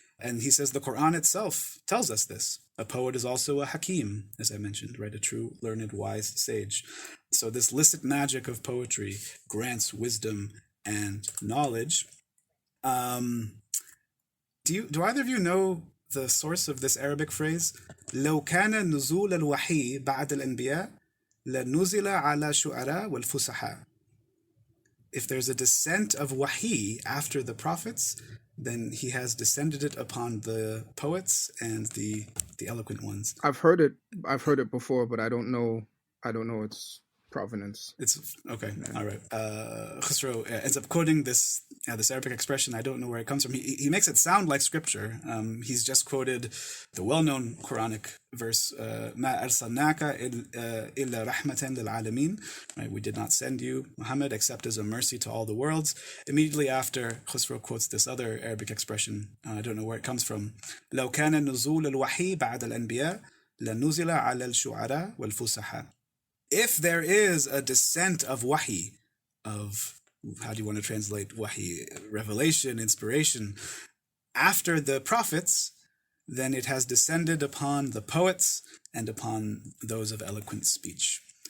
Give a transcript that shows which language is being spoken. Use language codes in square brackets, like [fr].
[en] And he says the Quran itself tells us this. A poet is also a hakim, as I mentioned, right? A true, learned, wise sage. So this licit magic of poetry grants wisdom and knowledge. Do either of you know the source of this Arabic phrase? [ar] لو كان نزول الوحي بعد الأنبياء لنزل على شعراء والفصحاء. [en] If there's a descent of wahi after the prophets, then he has descended it upon the poets and the eloquent ones. I've heard it before, but I don't know its provenance. It's okay. All right. Khusraw ends up quoting this Arabic expression. I don't know where it comes from. He makes it sound like scripture. He's just quoted the well-known Quranic verse, [ar] "Ma arsalnaka illa rahmatan lil alamin." [en] Right? We did not send you, Muhammad, except as a mercy to all the worlds. Immediately after, Khusraw quotes this other Arabic expression. I don't know where it comes from. [ar] لو كان نزول الوحي بعد الأنبياء لنزل على الشعراء والفصحاء. [en] If there is a descent of wahi, of, how do you want to translate wahi, revelation, inspiration, after the prophets, then it has descended upon the poets and upon those of eloquent speech.